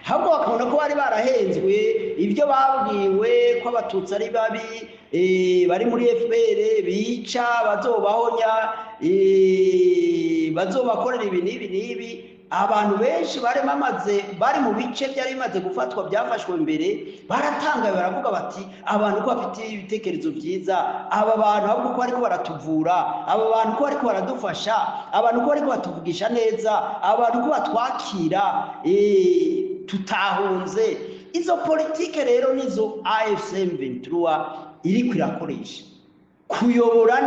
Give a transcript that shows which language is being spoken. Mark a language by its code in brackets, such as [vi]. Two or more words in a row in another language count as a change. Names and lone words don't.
[rn] ahubwo bakabona ko bari barahenzwe ibyo babwiwe ko abatutsi ari babi bari muri FPR bica bazobahonya bazobakorera ibi n'ibi abantu benshi bari mu bice byari bimaze gufatwa byafashwe mbere baratangaye baravuga bati abantu ko bafite ibitekerezo byiza aba bantu ahubwo ko bariko baratuvura aba bantu ko bariko baradufasha abantu ko bariko batuvugisha neza abantu ko batwakira tutahunze izo politike rero nizo AFC M23 iriko irakoresha kuyobora